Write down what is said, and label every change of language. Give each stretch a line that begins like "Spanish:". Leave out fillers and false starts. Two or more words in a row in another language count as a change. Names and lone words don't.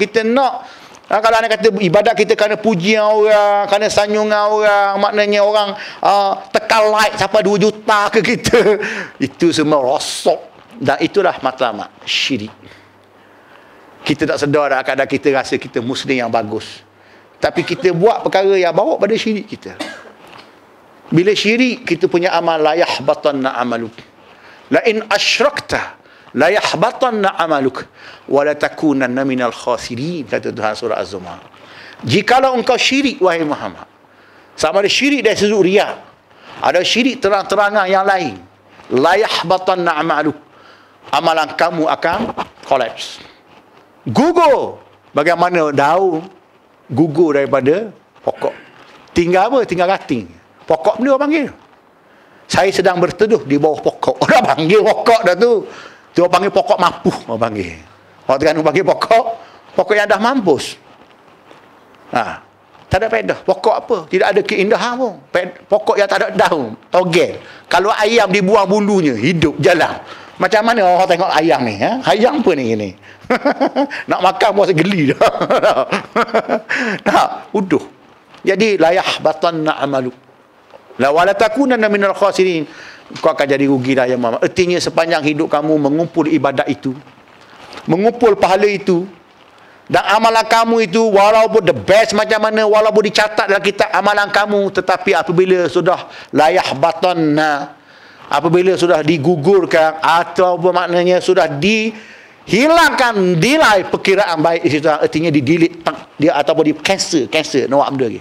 Malay: Kita nak kalau anda kata ibadat kita kerana pujian orang, kerana sanyungan orang, maknanya orang tekan like sampai 2 juta ke kita. Itu semua rosak. Dan itulah matlamat syirik. Kita tak sedar dah kadang kita rasa kita muslim yang bagus. Tapi kita buat perkara yang bawa pada syirik kita. Bila syirik, kita punya amal
Arabic: ليحبطن عملك. لئن أشركت ليحبطن عملك ولا تكونن من الخاسرين,
Malay: kata Tuhan surah Az-Zumar. Jikalau engkau syirik wahai Muhammad, sama ada syirik dari sudut riya, ada syirik terang-terangan yang lain,
Arabic: ليحبطن عملك,
Malay: amalan kamu akan collapse, gugur. Bagaimana daun gugur daripada pokok, tinggal apa? Tinggal ranting. Pokok benda orang panggil. Saya sedang berteduh di bawah pokok. Orang panggil pokok dah tu. Tu orang panggil pokok mapuh. Orang panggil. Orang Terengganu panggil pokok yang dah mampus. Tak ada faedah. Pokok apa? Tidak ada keindahan pun. Pokok yang tak ada daun. Togel. Kalau ayam dibuang bulunya, hidup, jalan. Macam mana orang tengok ayam ni? Ayam apa ni? Nak makan pun rasa geli dah. Uduh. Jadi,
Arabic: ليحبطن عملك. لا ولا تكونن من الخاسرين.
Malay: Kau akan jadi rugi dah ya Muhammad. Artinya sepanjang hidup kamu mengumpul ibadat itu, mengumpul pahala itu, dan amalan kamu itu walaupun
English: the best
Malay: macam mana, walaupun dicatat dalam kitab amalan kamu, tetapi apabila sudah
Arabic: ليحبطن,
Malay: apabila sudah digugurkan atau maknanya sudah dihilangkan nilai perkiraan baik di situ, artinya di-delete dia ataupun di cancel nak buat benda lagi.